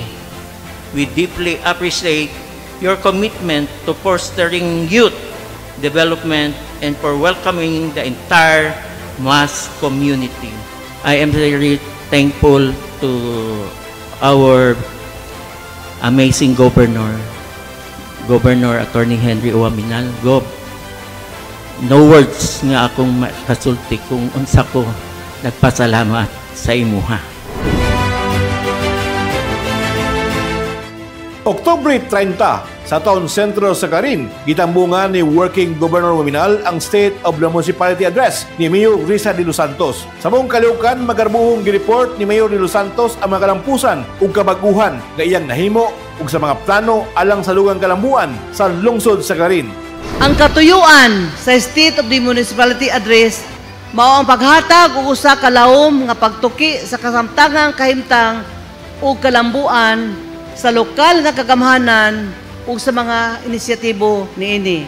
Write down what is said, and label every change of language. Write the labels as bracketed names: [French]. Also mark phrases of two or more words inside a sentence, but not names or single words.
[English] We deeply appreciate your commitment to fostering youth development and for welcoming the entire MAS community. I am very thankful to our amazing Governor Attorney Henry Waminal. [Cebuano] Gob, [English] no words [Cebuano] nga akong makasulti kung unsa ko nagpasalamat sa imuha. Oktubre 30, sa Town Sentro sa Carin, gitambungan ni [English] Working Governor [Cebuano] Waminal ang State of the Municipality Address ni Mayor Risa de los Santos. Sa mong kaliukan, magarbuhong gireport ni Mayor de los Santos ang mga kalampusan ug kabaguhan nga iyang nahimo ug sa mga plano alang sa lugang kalambuan sa lungsod sa Carin. Ang katuyuan sa State of the Municipality Address mao ang paghatag og usa ka lawom nga pagtuki sa kasamtangang kahimtang ug kalambuan sa lokal nga kagamhanan ug sa mga inisyatibo niini.